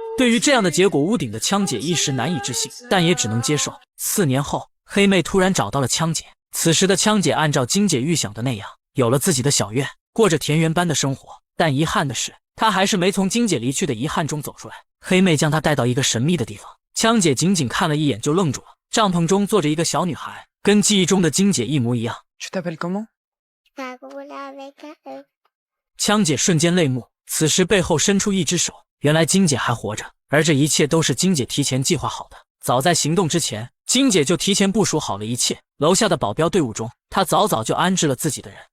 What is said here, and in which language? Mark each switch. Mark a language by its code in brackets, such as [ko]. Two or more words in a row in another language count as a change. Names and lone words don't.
[zh] 对于这样的结果，屋顶的枪姐一时难以置信，但也只能接受。4年后，黑妹突然找到了枪姐，此时的枪姐按照金姐预想的那样，有了自己的小院，过着田园般的生活。但遗憾的是，她还是没从金姐离去的遗憾中走出来。黑妹将她带到一个神秘的地方，枪姐仅仅看了一眼就愣住了。帐篷中坐着一个小女孩，跟记忆中的金姐一模一样。 [fr] Tu t'appelles comment? [zh] 枪姐瞬间泪目，此时背后伸出一只手，原来金姐还活着，而这一切都是金姐提前计划好的。早在行动之前，金姐就提前部署好了一切。楼下的保镖队伍中，她早早就安置了自己的人。